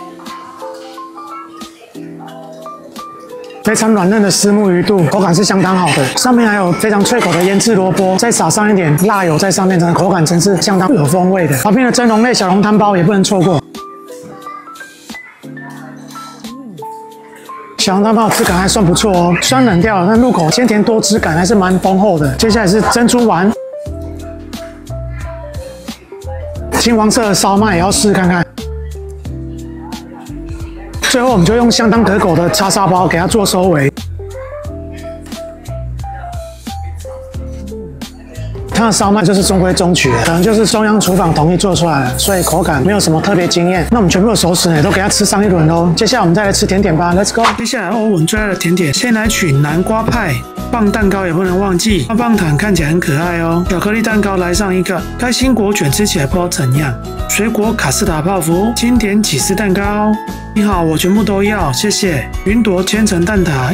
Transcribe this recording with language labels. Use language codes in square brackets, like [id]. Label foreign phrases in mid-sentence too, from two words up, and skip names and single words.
[zh] 非常軟嫩的虱目魚肚，口感是相當好的，上面還有非常脆口的醃制蘿蔔，再撒上一點辣油在上面，整個口感真是相當有風味的。旁邊的蒸籠類小籠湯包也不能錯過。小籠湯包質感還算不錯哦，雖然冷掉了，但入口鮮甜多汁感還是蠻豐厚的。接下來是珍珠丸，金黃色的燒麥也要試看看。最後我們就用相當可口的叉燒包給它做收尾。它的燒麥就是中規中矩的，可能就是中央廚房統一做出來的，所以口感沒有什麼特別驚豔。那我們全部的熟食呢，都給它吃上一輪嘍。接下來我們再來吃甜點吧 ， [en] Let's go！ [zh] 接下來歐文最愛的甜點，先來取南瓜派，棒蛋糕也不能忘記，棒棒糖看起來很可愛哦。巧克力蛋糕來上一個，開心果卷吃起來不知道怎樣，水果卡士達泡芙，清甜起司蛋糕。你好，我全部都要，謝謝。雲朵千層蛋撻。